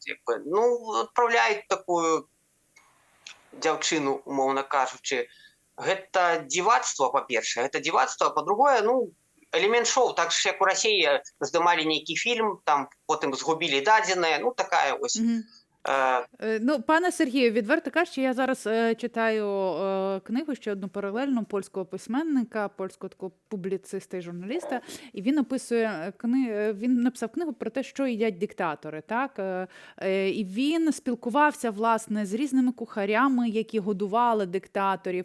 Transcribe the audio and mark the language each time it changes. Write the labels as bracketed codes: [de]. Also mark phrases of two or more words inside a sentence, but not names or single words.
[be] Адпраўляюць такую дзяўчыну, умоўна кажучы. Гэта дзівацтва, па-першае. Гэта дзівацтва, па-другое, элемент шоу. Так ж, як у Расіі здымалі нейкі фільм, там потым згубілі дадзеныя, такая вось. [uk] Пане Сергію, відверто кажучи, я зараз читаю книгу, ще одну паралельну польського письменника, польського такого публіциста і журналіста, і він описує він написав книгу про те, що їдять диктатори, так? І він спілкувався, власне, з різними кухарями, які годували диктаторів.